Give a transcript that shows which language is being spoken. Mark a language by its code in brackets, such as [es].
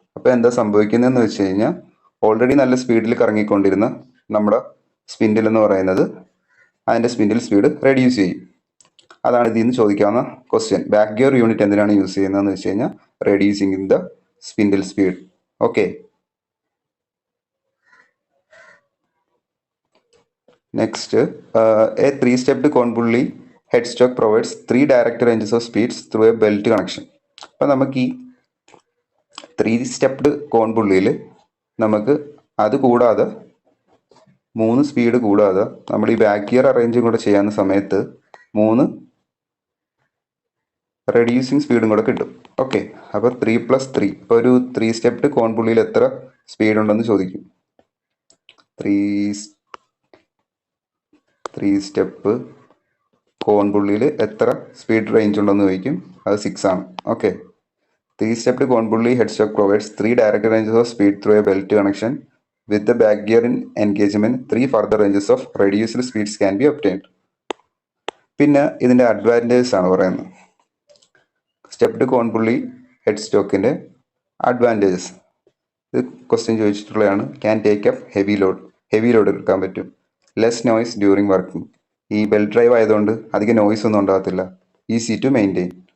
[ml] അപ്പോൾ എന്താ സംഭവിക്കുന്നതെന്ന് വെച്ച് കഴിഞ്ഞാൽ ഓൾറെഡി നല്ല സ്പീഡിൽ കറങ്ങിക്കൊണ്ടിരുന്ന നമ്മുടെ സ്പിൻഡിൽ എന്ന് പറയുന്നത് അതിൻ്റെ സ്പിൻഡിൽ സ്പീഡ് റെഡ്യൂസ് ചെയ്യും. അതാണ് ഇതിൽ നിന്ന് ചോദിക്കാവുന്ന ക്വസ്റ്റ്യൻ. ബാക്ക് ഗിയർ യൂണിറ്റ് എന്തിനാണ് യൂസ് ചെയ്യുന്നതെന്ന് വെച്ച് കഴിഞ്ഞാൽ [en] Reducing in the spindle speed. Okay, next a 3-stepped cone pulley headstock provides 3 direct ranges of speeds through a belt connection. [ml] അപ്പോൾ നമുക്ക് ഈ 3-stepped cone പുള്ളിയിൽ നമുക്ക് അത് കൂടാതെ 3 സ്പീഡ് കൂടാതെ നമ്മൾ ഈ ബാക്ക് ഗിയർ അറേഞ്ചും കൂടെ ചെയ്യാവുന്ന സമയത്ത് 3 റെഡ്യൂസിങ് സ്പീഡും കൂടെ കിട്ടും. ഓക്കെ, അപ്പോൾ 3+3. ഇപ്പോൾ ഒരു 3-stepped cone പുള്ളിയിൽ എത്ര സ്പീഡ് ഉണ്ടെന്ന് ചോദിക്കും. 3 സ്റ്റെപ്പ് കോൺ പുള്ളിയിൽ എത്ര സ്പീഡ് റേഞ്ച് ഉണ്ടെന്ന് ചോദിക്കും. അത് 6 ആണ്. [en] Okay, 3-stepped cone pulley headstock provides 3 direct ranges of speed through a belt connection. With the back gear in engagement, 3 further ranges of reduced speeds can be obtained. [ml] പിന്നെ ഇതിൻ്റെ advantages ആണ് പറയുന്നത്. Stepped കോൺ പുള്ളി ഹെഡ്സ്റ്റോക്കിൻ്റെ advantages ഇത് question ചോദിച്ചിട്ടുള്ളതാണ്. [en] can take up heavy load [ml] എടുക്കാൻ പറ്റും. [en] Less noise during working. [ml] ഈ belt drive ആയതുകൊണ്ട് അധികം നോയ്സ് ഒന്നും ഉണ്ടാകത്തില്ല. [en] Easy to maintain.